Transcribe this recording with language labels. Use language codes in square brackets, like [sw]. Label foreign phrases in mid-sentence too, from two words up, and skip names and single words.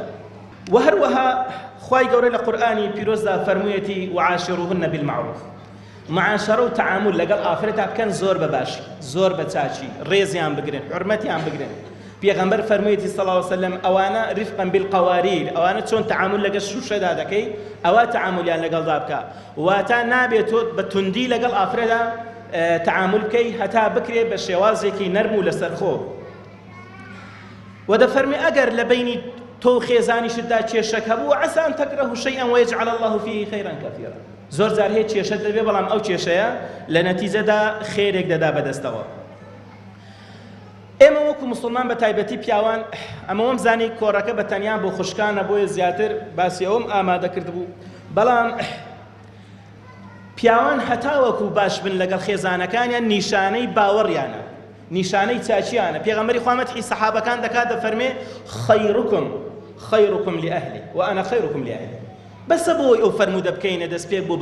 [ckb] و هەروەها خوای گەورە لە قورئانی پیرۆزدا فەرموویەتی [ar] وعاشروهن بالمعروف [ckb] معاشرە و تعامل لەگەڵ ئافرەتا بکەن زۆر بەباشی زۆر بە چاچی ڕێزیان بگرن حورمەتیان بگرن پێغەمبەر فەرموویەتی [ar] صلی الله علیه وسلم [ckb] ئەوانە [ar] رفقا بالقواریر [ckb] ئەوانە چۆن تعامل لەگەڵ شوشەدا دەکەی ئەوە تعاملیان لەگەڵدا بکە واتە نابێت تۆ بە توندی لەگەڵ ئافرەدا تعامل بکەی هەتا بکرێ بە شێوازێکی نەرم و لەسەرخۆ و دەفەرمی ئەگەر لە بینی تۆ خێزانیشتدا کێشەک هەبوو [ar] عەسى أن تكرهوا شيئا ويجعل الله فيه خيرا كثيرا [ckb] زۆر جار هەیە کێشەت دەبێ بەڵام ئەو کێشەیە لە نەتیجەدا خێرێک دەدا بەدەستەوە ئێمە وەکو موسڵمان بە تایبەتی پیاوان ئەمە وەم زانی کۆڕەکە بە تەنیا بۆ خوشکانە بۆیە زیاتر باسی ئەوم ئامادە کرد بوو بەڵام پیاوان هەتا وەکو باش بن لەگەڵ خێزانەکانیان نیشانەی باوەڕیانە نیشانەی چاچیانە پێغەمبەری خوا مەدحی سەحابەکان دەکات دەفەرمێ [ar] خەیڕکم لئەهلی وأنا خەیڕکم لئەهلی [ckb] بەسە بۆی ئەو فەرموودە بکەینە دەست پێک بۆ